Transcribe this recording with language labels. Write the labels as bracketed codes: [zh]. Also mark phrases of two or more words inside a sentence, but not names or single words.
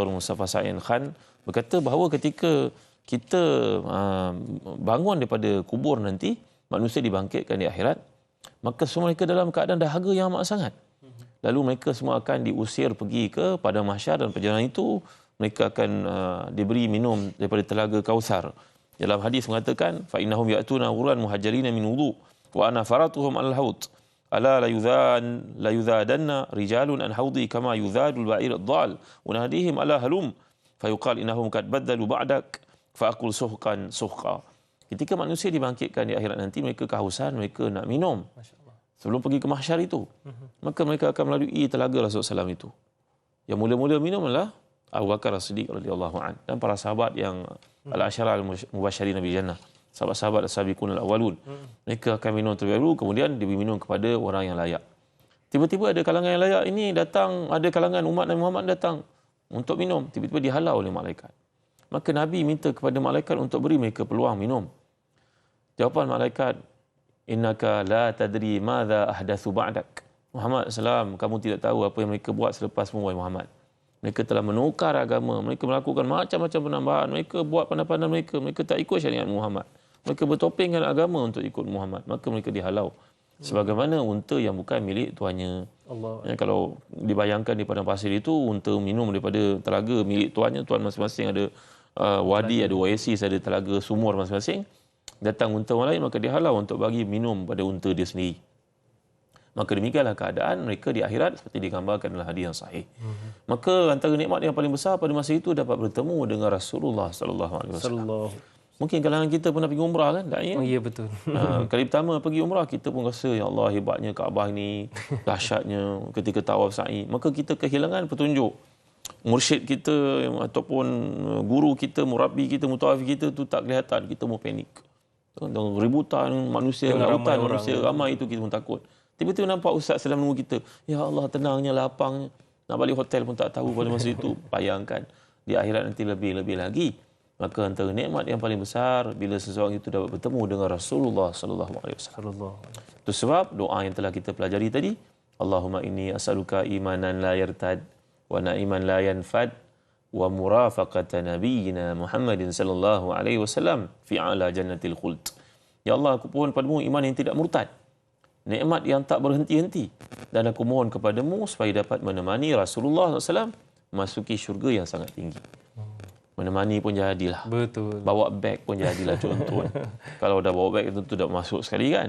[ms] Mustafa Sa'in Khan berkata bahawa ketika kita bangun daripada kubur nanti, manusia dibangkitkan di akhirat, maka semua mereka dalam keadaan dahaga yang amat sangat. Lalu mereka semua akan diusir pergi ke padang mahsyar dan perjalanan itu mereka akan diberi minum daripada telaga Kautsar. Dalam hadis mengatakan [ar] فإنهم يأتون غرا مهاجرين من وضوء وأنا فرطهم الحوض. ألا ليذادن رجال عن حوضي كما يذاد البعير الضال وناديهم ألا هلم فيقال إنهم قد بدلوا بعدك فأقول سحقا سحقا. [ms] Ketika manusia dibangkitkan di akhirat nanti, mereka kehausan, mereka nak minum sebelum pergi ke mahsyar itu. Maka mereka akan melalui telaga Rasulullah SAW itu. Yang mula-mula minum adalah Abu Bakar As-Siddiq [ar] رضي الله عنه [ms] dan para sahabat yang [ar] العشرة المبشرين بالجنة. [ms] Sahabat-sahabat [ar] السابقون الأولون. [ms] Mereka akan minum terlebih dahulu, kemudian diberi minum kepada orang yang layak. Tiba-tiba ada kalangan yang layak ini datang, ada kalangan umat Nabi Muhammad datang untuk minum, tiba-tiba dihalau oleh malaikat. Maka Nabi minta kepada malaikat untuk beri mereka peluang minum. Jawapan malaikat, [ar] إنك لا تدري ماذا أحدثوا بعدك. [ms] Muhammad SAW, kamu tidak tahu apa yang mereka buat selepasmu, wahai Muhammad. Mereka telah menukar agama, mereka melakukan macam-macam penambahan, mereka buat pandai-pandai mereka tak ikut syariat Muhammad. Mereka bertopengkan agama untuk ikut Muhammad, maka mereka dihalau. Sebagaimana unta yang bukan milik tuannya. Ya, kalau dibayangkan di padang pasir itu, unta minum daripada telaga milik tuannya, tuan masing-masing ada wadi, ada oasis, ada telaga sumur masing-masing. Datang unta orang lain, maka dihalau untuk bagi minum pada unta dia sendiri. Maka demikianlah keadaan mereka di akhirat seperti digambarkan dalam hadis yang sahih. Maka antara nikmat yang paling besar pada masa itu dapat bertemu dengan Rasulullah [ar] صلى الله عليه وسلم. [ms] Mungkin kalangan kita pernah pergi umrah kan? Tak, ya? Oh ya, betul. Kali pertama pergi umrah, kita pun rasa [ar] يا الله [ms] hebatnya Kaabah ni, dahsyatnya ketika tawaf sa'i. Maka kita kehilangan petunjuk. Mursyid kita ataupun guru kita, murabbi kita, mutawaf kita tu tak kelihatan. Kita mau panik. Ributan manusia, lautan manusia ramai itu kita pun takut. Tiba-tiba nampak ustaz sedang menunggu kita. [ar] يا الله, [ms] tenangnya, lapangnya. Nak balik hotel pun tak tahu pada masa itu. Bayangkan di akhirat nanti lebih-lebih lagi. Maka antara nikmat yang paling besar bila seseorang itu dapat bertemu dengan Rasulullah [ar] صلى الله عليه وسلم. [ms] Itu sebab doa yang telah kita pelajari tadi, [ar] اللهم إني أسألك إيمانا لا يرتد ونعيما لا ينفد ومرافقة نبينا محمد صلى الله عليه وسلم في أعلى جنة الخلد. يا الله, [ms] aku pohon padamu iman yang tidak murtad, nikmat yang tak berhenti-henti. Dan aku mohon kepadamu supaya dapat menemani Rasulullah SAW masuki syurga yang sangat tinggi. Menemani pun jadilah. Betul. Bawa beg pun jadilah contoh. Kalau dah bawa beg tentu dah masuk sekali kan.